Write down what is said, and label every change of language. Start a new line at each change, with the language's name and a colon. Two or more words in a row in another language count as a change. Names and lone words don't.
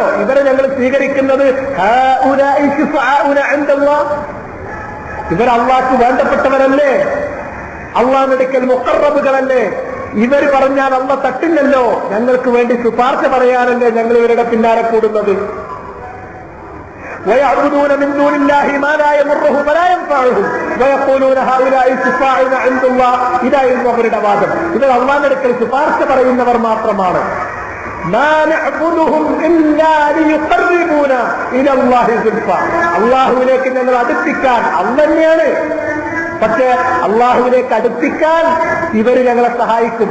Malayalam: ഇവരെ ഞങ്ങൾ സ്വീകരിക്കുന്നത് ഇവർ അള്ളാഹ്ക്ക് വേണ്ടപ്പെട്ടവരല്ലേ, അള്ളാഹുവിന്റെ അടുക്കൽ മുഖറബുകളല്ലേ. ഇവർ പറഞ്ഞാൽ അള്ള തട്ടില്ലല്ലോ. ഞങ്ങൾക്ക് വേണ്ടി ശുപാർശ പറയാനല്ലേ ഞങ്ങൾ ഇവരുടെ പിന്നാലെ കൂടുന്നത്.
Arabic: ويعبدون من دون الله ما لا يضرهم ولا ينفعهم ويقولون هؤلاء شفاعنا عند الله.
Malayalam: ഇതായിരുന്നു അവരുടെ വാദം. ഇവർ അള്ളാഹുവിന്റെ അടുക്കൽ ശുപാർശ പറയുന്നവർ മാത്രമാണ്. അള്ളാഹുവിലേക്ക് ഞങ്ങൾ അടുപ്പിക്കാൻ അള്ള തന്നെയാണ്. പക്ഷെ അള്ളാഹുവിലേക്ക് അടുപ്പിക്കാൻ ഇവര് ഞങ്ങളെ സഹായിക്കും.